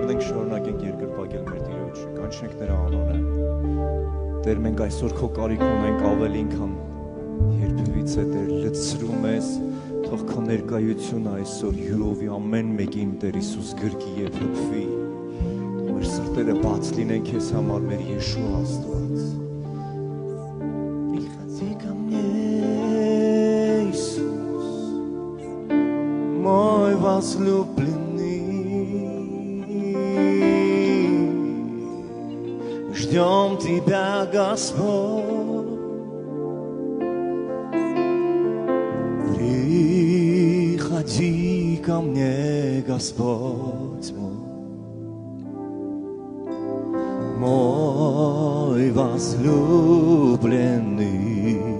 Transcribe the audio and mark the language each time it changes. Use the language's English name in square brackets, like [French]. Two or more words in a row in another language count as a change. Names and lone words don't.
[Armenian] շարունակենք երկրպագել մեր Տիրոջը, կանչենք նրա անունը։ Տեր, մենք այսօր քո կարիք ունենք ավելին, քան երբևից է, Տեր, լցրու մեզ, թող քո ներկայությունը այսօր յուրովի ամեն մեկին, Տեր Հիսուս, գրկի եւ հպվի, թող մեր սրտերը բաց լինեն քեզ համար, մեր Եշուա Աստված։ [Russian] Приходи ко мне, Иисус, мой возлюбленный. Ждем Тебя, Господь, приходи ко мне, Господь мой возлюбленный.